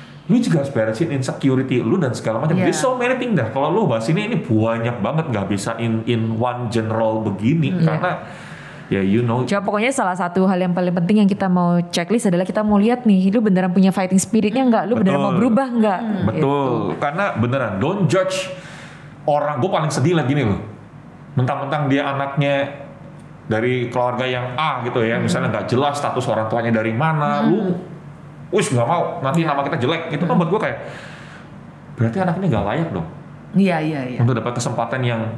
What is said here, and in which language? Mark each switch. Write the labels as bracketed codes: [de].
[id] Lu juga harus beresin insecurity lu dan segala macam. [en] There's so many things [id] dah. Kalau lu bahas ini banyak banget, nggak bisa [en] in one general [id] begini karena ya [en] you know. [id] Coba pokoknya salah satu hal yang paling penting yang kita mau checklist adalah kita mau lihat nih, lu beneran punya fighting spiritnya nggak? Lu beneran mau berubah nggak? Betul. Karena beneran [en] don't judge [id] orang. Gue paling sedih lagi nih loh. Mentang-mentang dia anaknya dari keluarga yang A gitu ya, misalnya nggak jelas status orang tuanya dari mana, lu, nggak mau nanti nama kita jelek. Itu kan buat gue kayak berarti anak ini nggak layak dong. Iya. Untuk dapat kesempatan yang